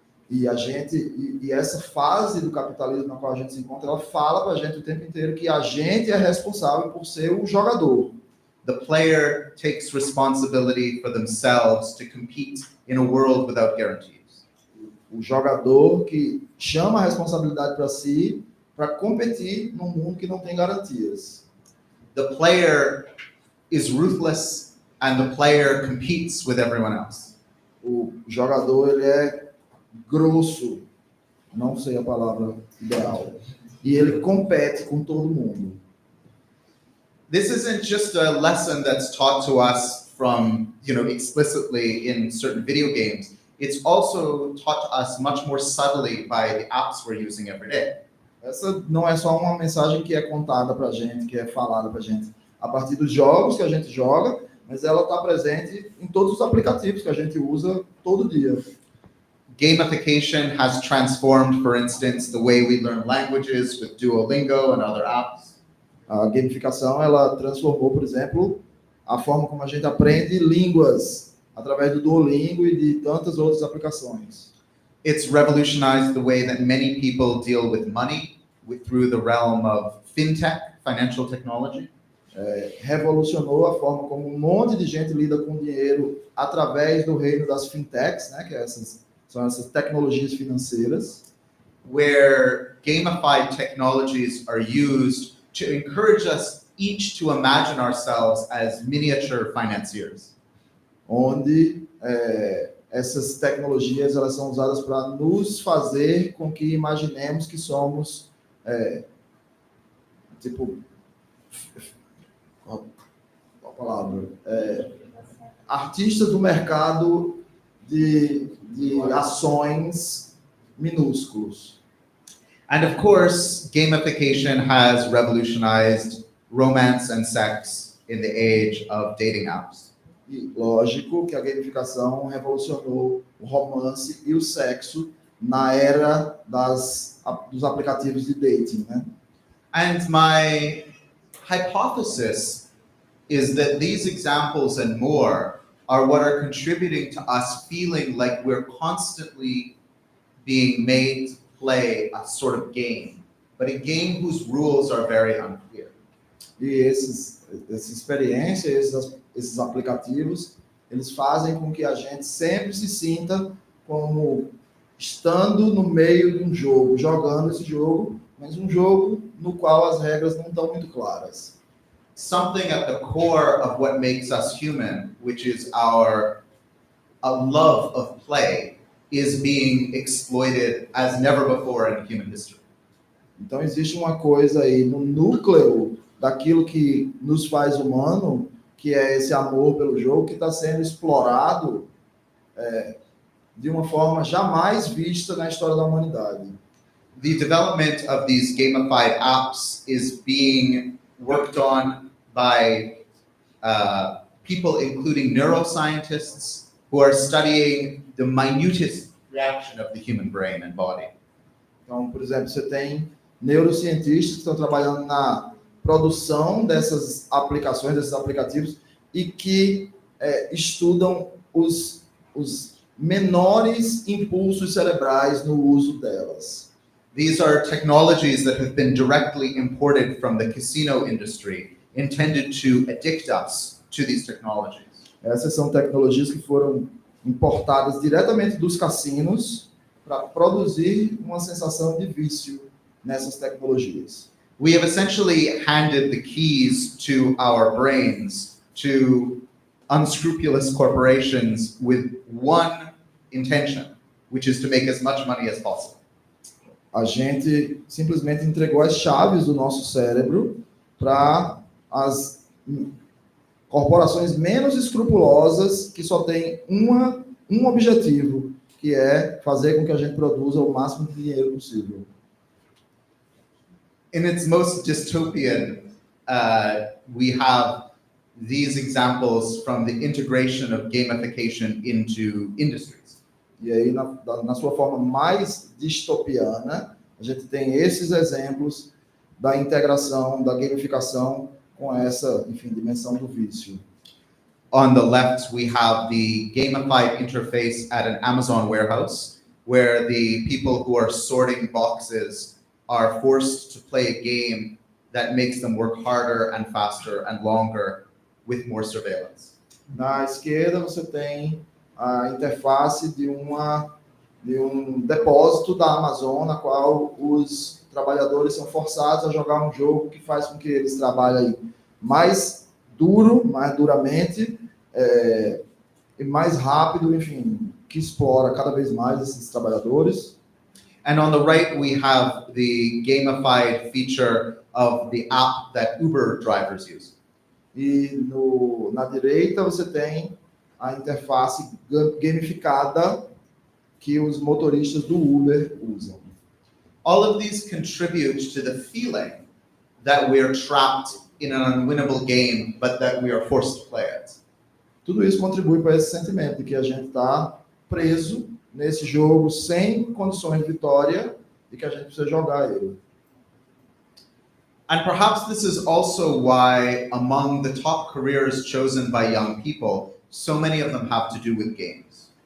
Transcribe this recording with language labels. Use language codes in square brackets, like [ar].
[pt] E essa fase do capitalismo na qual a gente se encontra, ela fala para a gente o tempo inteiro que a gente é responsável por ser o jogador. [en] The player takes responsibility for themselves to compete in a world without guarantees. [pt] O jogador que chama a responsabilidade para si para competir num mundo que não tem garantias. [en] The player is ruthless and the player competes with everyone else. [pt] O jogador, ele é grosso, não sei a palavra ideal, e ele compete com todo mundo. [en] This isn't just a lesson that's taught to us from, explicitly in certain video games. It's also taught to us much more subtly by the apps we're using every day. [pt] Essa não é só uma mensagem que é contada para a gente, que é falada para a gente a partir dos jogos que a gente joga, mas ela está presente em todos os aplicativos que a gente usa todo dia. [en] Gamification has transformed, for instance, the way we learn languages with Duolingo and other apps. [pt] A gamificação, ela transformou, por exemplo, a forma como a gente aprende línguas através do Duolingo e de tantas outras aplicações. [en] It's revolutionized the way that many people deal with money through the realm of fintech, financial technology. [pt] Revolucionou a forma como um monte de gente lida com dinheiro através do reino das fintechs, né, que são essas tecnologias financeiras. [en] Where gamified technologies are used to encourage us each to imagine ourselves as miniature financiers. [pt] Onde essas tecnologias, elas são usadas para nos fazer com que imaginemos que somos qual a palavra? Artistas do mercado de ações minúsculos. [en] And of course, gamification has revolutionized romance and sex in the age of dating apps. [pt] E lógico que a gamificação revolucionou o romance e o sexo na era dos aplicativos de dating, né? [en] And my hypothesis is that these examples and more are what are contributing to us feeling like we're constantly being made to play a sort of game, but a game whose rules are very unclear. [pt] E essa experiência, esses aplicativos, eles fazem com que a gente sempre se sinta como estando no meio de um jogo, jogando esse jogo, mas um jogo no qual as regras não estão muito claras. [en] Something at the core of what makes us human, which is a love of play, is being exploited as never before in human history. [pt] Então existe uma coisa aí no núcleo daquilo que nos faz humano, que é esse amor pelo jogo, que está sendo explorado de uma forma jamais vista na história da humanidade. [en] The development of these gamified apps is being worked on by people, including neuroscientists, who are studying the minutest reaction of the human brain and body. [pt] Então, por exemplo, você tem neurocientistas que estão trabalhando na produção dessas aplicações, desses aplicativos, e que estudam os menores impulsos cerebrais no uso delas. [en] These are technologies that have been directly imported from the casino industry, intended to addict us to these technologies. [pt] Essas são tecnologias que foram importadas diretamente dos cassinos para produzir uma sensação de vício nessas tecnologias. [en] We have essentially handed the keys to our brains to unscrupulous corporations with one intention, which is to make as much money as possible. [pt] A gente simplesmente entregou as chaves do nosso cérebro para as corporações menos escrupulosas que só têm um objetivo, que é fazer com que a gente produza o máximo de dinheiro possível. [en] In its most dystopian, we have these examples from the integration of gamification into industries. [pt] E aí, na sua forma mais distopiana, a gente tem esses exemplos da integração, da gamificação com essa, enfim, dimensão do vício. [en] On the left, we have the gamified interface at an Amazon warehouse, where the people who are sorting boxes are forced to play a game that makes them work harder and faster and longer with more surveillance. [pt] Na esquerda, você tem a interface de um depósito da Amazon, na qual os trabalhadores são forçados a jogar um jogo que faz com que eles trabalhem mais duramente, e mais rápido, enfim, que explora cada vez mais esses trabalhadores. [en] And on the right, we have the gamified feature of the app that Uber drivers use. [pt] E na direita você tem a interface gamificada que os motoristas do Uber usam. [en] All of these contribute to the feeling that we are trapped in an unwinnable game, but that we are forced to play it. [pt] Tudo isso contribui para esse sentimento de que a gente está preso nesse jogo sem condições de vitória e que a gente precisa jogar ele. [en] And perhaps this is also why, among the top careers chosen by young people, so many of them have to do with games.